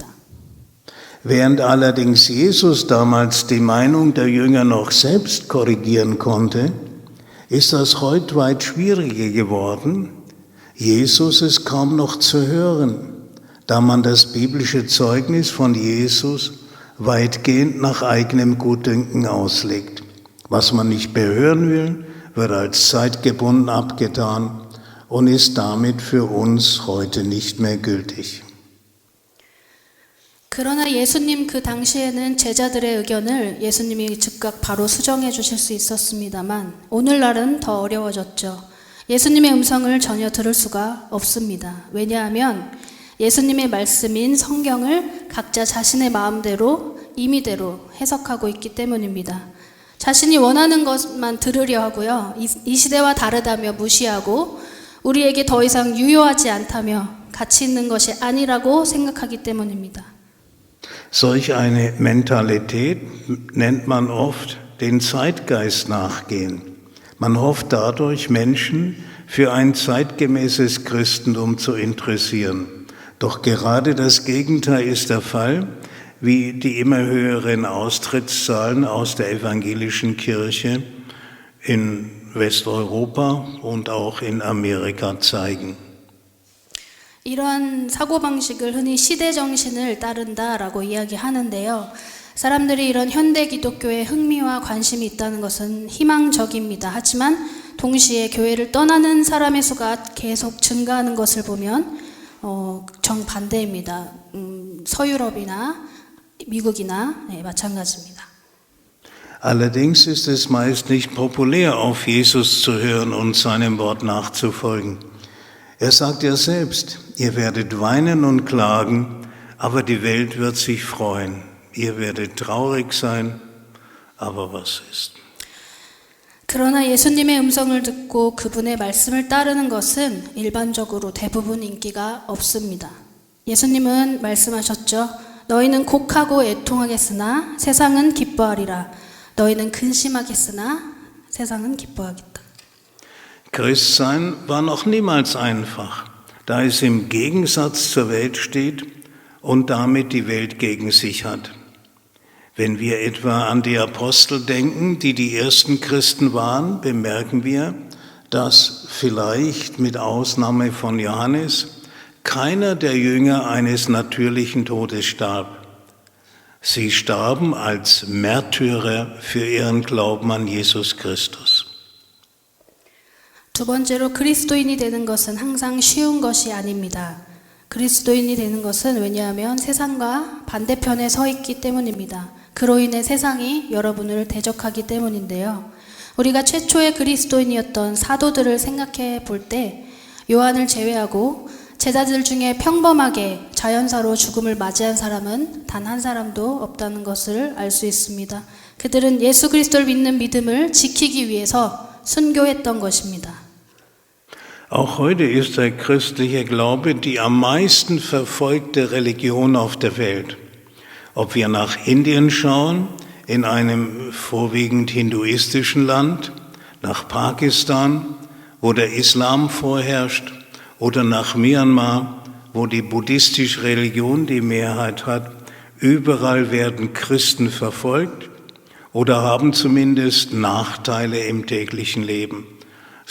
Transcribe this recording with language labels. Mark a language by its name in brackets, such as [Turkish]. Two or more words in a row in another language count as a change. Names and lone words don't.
[German] Während allerdings Jesus damals die Meinung der Jünger noch selbst korrigieren konnte, ist das heute weit schwieriger geworden. Jesus ist kaum noch zu hören, da man das biblische Zeugnis von Jesus weitgehend nach eigenem Gutdünken auslegt. Was man nicht mehr hören will, wird als zeitgebunden abgetan und ist damit für uns heute nicht mehr gültig. [Korean] 그러나 예수님 그 당시에는 제자들의 의견을 예수님이 즉각 바로 수정해 주실 수 있었습니다만 오늘날은 더 어려워졌죠. 예수님의 음성을 전혀 들을 수가 없습니다. 왜냐하면 예수님의 말씀인 성경을 각자 자신의 마음대로 임의대로 해석하고 있기 때문입니다. 자신이 원하는 것만 들으려 하고요. 이 시대와 다르다며 무시하고 우리에게 더 이상 유효하지 않다며 가치 있는 것이 아니라고 생각하기 때문입니다. [German] Solch eine Mentalität nennt man oft den Zeitgeist nachgehen. Man hofft dadurch, Menschen für ein zeitgemäßes Christentum zu interessieren. Doch gerade das Gegenteil ist der Fall, wie die immer höheren Austrittszahlen aus der evangelischen Kirche in Westeuropa und auch in Amerika zeigen. [Korean] 이러한 사고방식을 흔히 시대정신을 따른다라고 이야기하는데요. 사람들이 이런 현대 기독교에 흥미와 관심이 있다는 것은 희망적입니다. 하지만 동시에 교회를 떠나는 사람의 수가 계속 증가하는 것을 보면 정반대입니다. 서유럽이나 미국이나 마찬가지입니다. [German] Allerdings ist es meist nicht populär, auf Jesus zu hören und seinem Wort nachzufolgen. Er sagt ja selbst, ihr werdet weinen und klagen, aber die Welt wird sich freuen. Ihr werdet traurig sein, aber was ist? [Korean] 그러나 예수님의 음성을 듣고 그분의 말씀을 따르는 것은 일반적으로 대부분 인기가 없습니다. 예수님은 말씀하셨죠. 너희는 곡하고 애통하겠으나 세상은 기뻐하리라. 너희는 근심하겠으나 세상은 기뻐하겠다. [German] Christsein war noch niemals einfach, da es im Gegensatz zur Welt steht und damit die Welt gegen sich hat. Wenn wir etwa an die Apostel denken, die die ersten Christen waren, bemerken wir, dass vielleicht mit Ausnahme von Johannes keiner der Jünger eines natürlichen Todes starb. Sie starben als Märtyrer für ihren Glauben an Jesus Christus. [Korean] 두 번째로 그리스도인이 되는 것은 항상 쉬운 것이 아닙니다. 그리스도인이 되는 것은 왜냐하면 세상과 반대편에 서 있기 때문입니다. 그로 인해 세상이 여러분을 대적하기 때문인데요. 우리가 최초의 그리스도인이었던 사도들을 생각해 볼 때 요한을 제외하고 제자들 중에 평범하게 자연사로 죽음을 맞이한 사람은 단 한 사람도 없다는 것을 알 수 있습니다. 그들은 예수 그리스도를 믿는 믿음을 지키기 위해서 순교했던 것입니다. [German] Auch heute ist der christliche Glaube die am meisten verfolgte Religion auf der Welt. Ob wir nach Indien schauen, in einem vorwiegend hinduistischen Land, nach Pakistan, wo der Islam vorherrscht, oder nach Myanmar, wo die buddhistische Religion die Mehrheit hat, überall werden Christen verfolgt oder haben zumindest Nachteile im täglichen Leben.